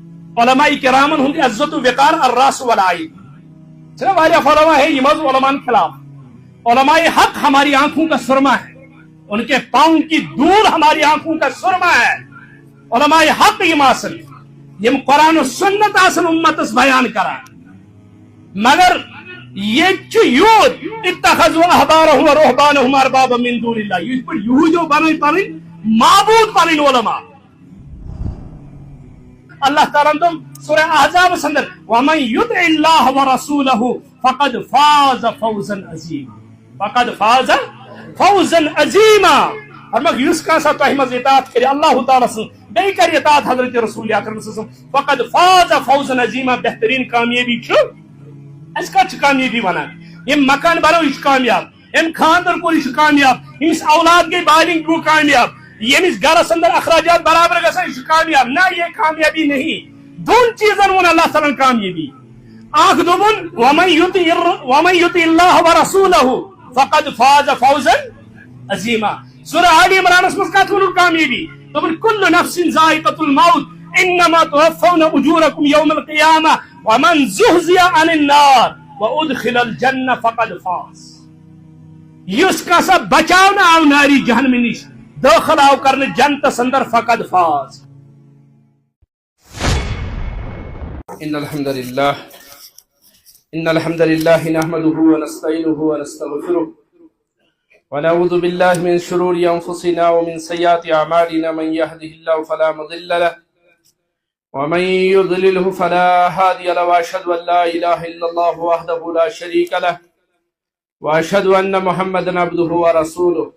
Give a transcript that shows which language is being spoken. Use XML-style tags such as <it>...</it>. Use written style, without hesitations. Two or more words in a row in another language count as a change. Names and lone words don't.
<ks>علماء کرامن ہند عزت و وقار</ks> <ar>الراس والعین.</ar> <ks>چلے واریاہ علماء ہے یہ علماء خلاف.</ks> <ur>علماء حق ہماری آنکھوں کا سرما ہے, ان کے پاؤں کی دھول ہماری آنکھوں کا سرما ہے.</ur> <ks>علماء حق یم آسن یم قرآن و سنت آسن امتس بیان کران, مگر یہ یوت</ks> <ar>اتخذوا احبارهم و رہبانهم اربابا من دون اللہ,</ar> <ur>یہ پر یہودیوں بنائی</ur> <ks>پنن معبود پنن علماء.</ks> <ur>اللہ تعالیٰ نے سورہ احزاب سندر</ur> <ar>وَمَن يُطِعِ اللَّهَ وَرَسُولَهُ فَقَدْ فَازَ فَوْزًا عَظِيمًا,</ar> <ur>فَقَدْ فَازَ فَوْزًا عَظِيمًا.</ur> <ks>فرمایا یس کانسا تۄہہِ منٛز اطاعت کرِ اللہ تعالیٰ سٕنٛز بیٚیہِ کرِ اطاعت حضرت رسول اکرم صلی اللہ علیہ وسلم</ks> <ar>فقد فاز فوزا عظیما,</ar> <ks>بہترین کامیابی چھُ. أسۍ کَتھ چھِ کامیابی وَنان؟ ییٚمۍ مکان بنو یہِ چھُ کامیاب, أمۍ خاندر کوٚر یہِ چھُ کامیاب, ییٚمِس اولاد گٔے بالغ گوٚو کامیاب, ییٚمِس گرس اندر اخراجات برابر گژھان یہِ چھُ کامیاب.</ks> <ur>نہ یہ کامیابی نہیں.</ur> <ks>دون چیزن وون اللہ تعالیٰ کامیابی. اکھ دوٚپُن</ks> <ar>وَمَن يُطِعِ اللَّهَ وَرَسُولَهُ فقد فاز فوزا عظیما.</ar> <ks>سورہ آل عمرانس مز کت ون کامیابی دوٚپُن</ks> <ar>کُلُّ نفس ذائقة الموت انما توفون اجورکم یوم القیامہ ومن زحزح عن النار وادخل الجنہ فقد فاز.</ar> <ks>یس کسا بچاؤنہ آو ناری جہنم نش, داخل آو کرنے جنتس اندر</ks> <ar>فقد فاز. ان الحمد لله نحمده ونستعينه ونستغفره ونعوذ بالله من شرور انفسنا ومن سيئات اعمالنا, من يهده الله فلا مضل له ومن يضلله فلا هادي له, واشهد ان لا اله الا الله وحده لا شريك له واشهد ان محمدا عبده ورسوله.</ar>